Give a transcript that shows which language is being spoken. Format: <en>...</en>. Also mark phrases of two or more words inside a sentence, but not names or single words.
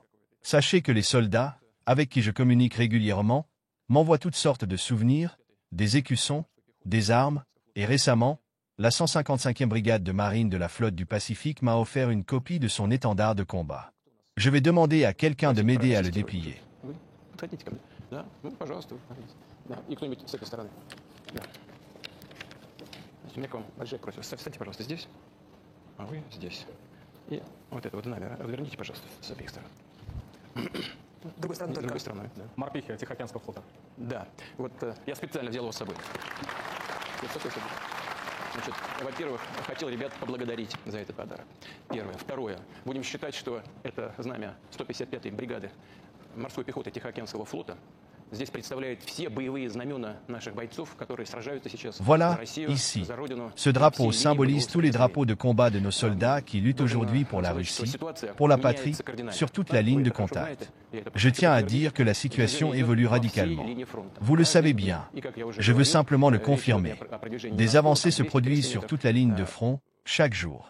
<fr>Sachez que les soldats, avec qui je communique régulièrement, m'envoient toutes sortes de souvenirs, des écussons, des armes, et récemment, la 155e brigade de marine de la flotte du Pacifique m'a offert une copie de son étendard de combat. Je vais demander à quelqu'un de m'aider à le déplier.</fr> <ru>С другой стороны, да. Морпехи Тихоокеанского флота. Да, вот я специально взял его с собой. Значит, во-первых, хотел ребят поблагодарить за этот подарок. Первое. Второе. Будем считать, что это знамя 155-й бригады морской пехоты Тихоокеанского флота здесь представляет все боевые знамена наших бойцов, которые сражаются сейчас</ru> <fr>Voilà,</fr> <ru>за Россию,</ru> <fr>ici.</fr> <ru>за Родину.</ru> <fr>Ce drapeau symbolise tous les drapeaux de combat de nos soldats qui luttent aujourd'hui pour la Russie, pour la patrie, sur toute la ligne de contact. Je tiens à dire que la situation évolue radicalement. Vous le savez bien. Je veux simplement le confirmer. Des avancées se produisent sur toute la ligne de front, chaque jour.</fr>